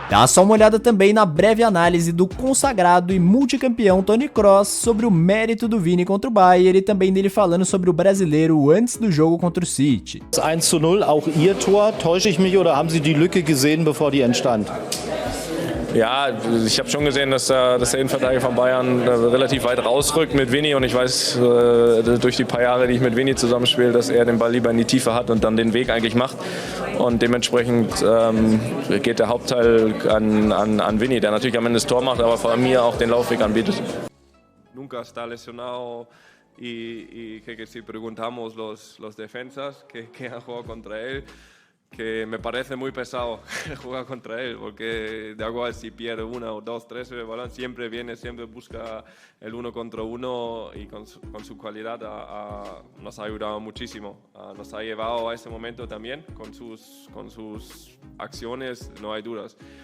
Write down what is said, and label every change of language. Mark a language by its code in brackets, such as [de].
[pt] Dá só uma olhada também na breve análise do consagrado e multicampeão Toni Kroos sobre o mérito do Vini contra o Bayern e também dele falando sobre o brasileiro antes do jogo contra o City. [de] 1:0, auch Ihr Tor, täusche ich mich oder haben Sie die Lücke gesehen, bevor die entstand? Ja, ich habe schon gesehen, dass der Innenverteidiger von Bayern relativ weit rausrückt mit Vini und ich weiß durch die paar Jahre, die ich mit Vini zusammenspiele, dass er den Ball lieber in die Tiefe hat und dann den Weg eigentlich macht und dementsprechend geht der Hauptteil an Vini, der natürlich am Ende das Tor macht, aber vor allem mir auch den Laufweg anbietet. [es] Nunca está lesionado y que si preguntamos los defensas que han jugado contra él, que me parece muy pesado jugar contra él, porque da igual si pierde una o dos, tres el balón, siempre viene, siempre busca el uno contra uno y con su cualidad nos ha ayudado muchísimo, nos ha llevado a ese momento también, con sus acciones, no hay dudas.